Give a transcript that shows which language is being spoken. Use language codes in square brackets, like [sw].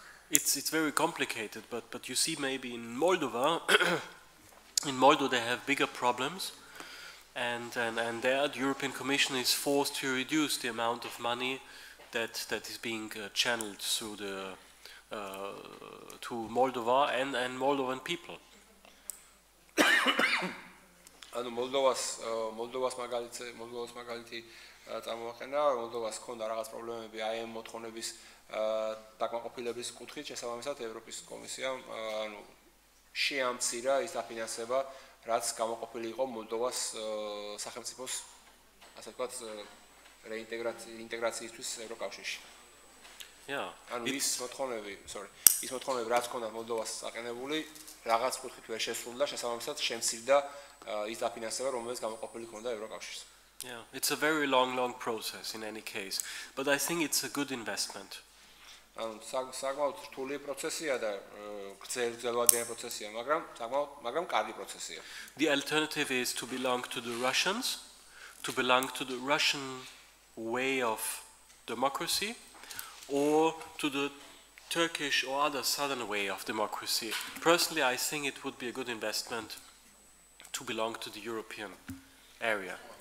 [en] It's very complicated, but you see maybe in Moldova, in Moldova they have bigger problems, and there the European Commission is forced to reduce the amount of money that is being channeled through to Moldova and Moldovan people. [ka] ანუ მოლდოვას მაგალითი წარმოვახენა, მოლდოვას ჰქონდა რაღაც პრობლემები აი ამ მოთხოვნების დაკმაყოფილების კუთხით, შესაბამისად ევროპის კომისიამ ანუ შეამცირა ის დაფინანსება, რაც გამოყოფილი იყო მოლდოვას სახელმწიფოს, ასე ვთქვათ, ინტეგრაციისთვის ევროკავშირში. ანუ ის მოთხოვნები, რაც ჰქონდა მოლდოვას საყენებული, რაღაც კუთხით ვერ შესრულდა, შესაბამისად შემცირდა ის დაფინანსება, რომელიც გამოყოფილი ჰქონდა ევროკავშირს. [en] Yeah, it's a very long process in any case, but I think it's a good investment. [ka] ანუ საკმაოდ რთული პროცესია და გრძელვადიანი პროცესია, მაგრამ კარგი პროცესია. [en] The alternative is to belong to the Russians, to belong to the Russian way of democracy, or to the Turkish or other southern way of democracy. Personally, I think it would be a good investment to belong to the European area.